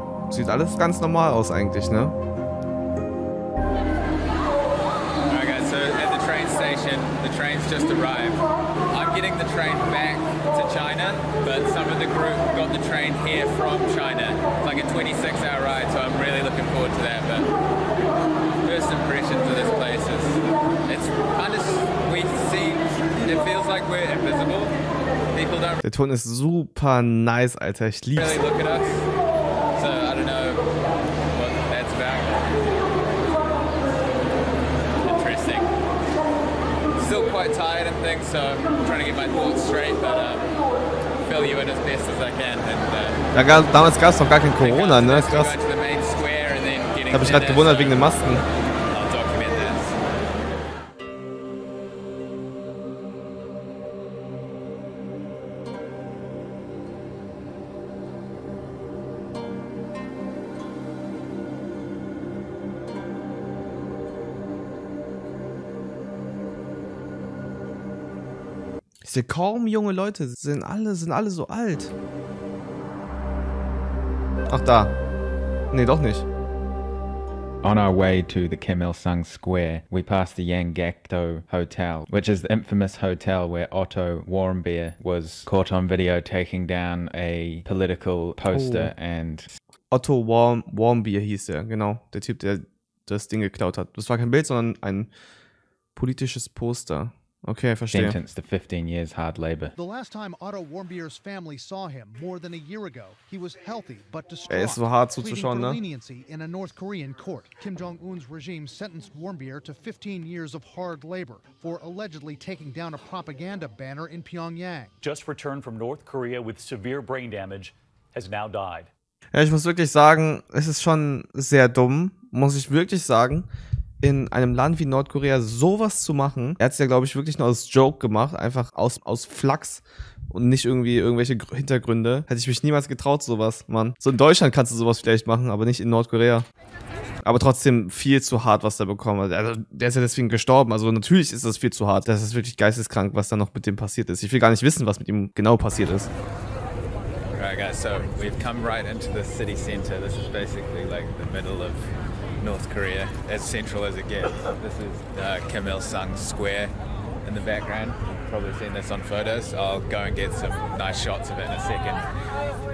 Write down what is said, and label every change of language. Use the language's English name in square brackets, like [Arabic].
[German] Sieht alles ganz normal aus eigentlich, ne? [English] Alright guys, so at the train station, the train's just arrived. I'm getting the train back to China, but some of the group got the train here from China. It's like a 26-hour ride, so I'm really looking forward to that. But first impressions of this place is, it's kind of, we see, it feels like we're invisible. People don't [German] Der Ton ist super nice, Alter. Ich lieb's. [English] really look at us. So I don't know what that's about. Interesting. Still quite quite tired and things, so I'm trying to get my thoughts straight, but fill you in as best as I can. And, [German] Ja, damals gab es noch gar kein Corona, ne? Krass. [English] going to the main square and then getting [German] Ich habe mich gerade gewundert wegen den Masken. [English] I'll document this. [German] Ich sehe kaum junge Leute, sind alle so alt. Ach, da. Nee, doch nicht. [English] On our way to the Kim Il-sung Square, we passed the Yanggakdo Hotel, which is the infamous hotel where Otto Warmbier was caught on video taking down a political poster and... [German] Otto Warmbier hieß er, genau. Der Typ, der das Ding geklaut hat. Das war kein Bild, sondern ein politisches Poster. Okay, verstehe. [English] Sentenced to 15 years hard labor. The last time Otto Warmbier's family saw him, more than a year ago, he was healthy but distraught. [German] Er ist so hart [English] pleading [German] zuzuschauen, ne? [English] leniency in a North Korean court. Kim Jong-un's regime sentenced Warmbier to 15 years of hard labor for allegedly taking down a propaganda banner in Pyongyang. Just returned from North Korea with severe brain damage, has now died. [German] Ja, ich muss wirklich sagen, es ist schon sehr dumm, muss ich wirklich sagen, in einem Land wie Nordkorea sowas zu machen. Er hat es ja, glaube ich, wirklich nur als Joke gemacht, einfach aus Flachs und nicht irgendwie irgendwelche Hintergründe. Hätte ich mich niemals getraut, sowas, Mann. So in Deutschland kannst du sowas vielleicht machen, aber nicht in Nordkorea. Aber trotzdem viel zu hart, was der bekommen hat. Also, der ist ja deswegen gestorben, also natürlich ist das viel zu hart. Das ist wirklich geisteskrank, was da noch mit dem passiert ist. Ich will gar nicht wissen, was mit ihm genau passiert ist. [English] Alright guys, so we've come right into the city center. This is basically like the middle of North Korea, as central as it gets. This is Kim Il-sung Square in the background. You've probably seen this on photos. I'll go and get some nice shots of it in a second.